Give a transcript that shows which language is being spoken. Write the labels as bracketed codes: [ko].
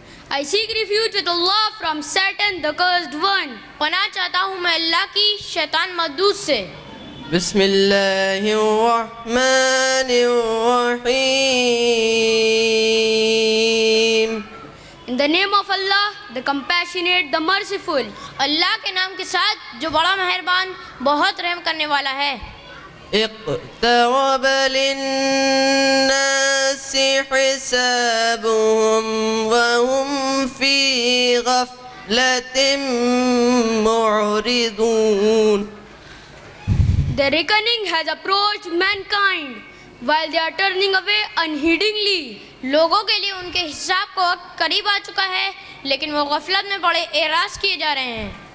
[en] I seek refuge with Allah from Satan, the cursed one. [hi] पनाह चाहता हूँ मैं अल्लाह की शैतान मदूस से. [ar] بسم الله الرحمن الرحيم. [en] In the name of Allah, the compassionate, the merciful. [hi] अल्लाह के नाम के साथ जो बड़ा मेहरबान, बहुत रहम करने वाला है. [ar] اقترب للناس حسابهم وهم في غفلة معرضون. [en] The reckoning has approached mankind while they are turning away unheedingly. [hi] लोगों के लिए उनके हिसाब को वक्त करीब आ चुका है, लेकिन वो गफलत में पड़े एराज किए जा रहे हैं.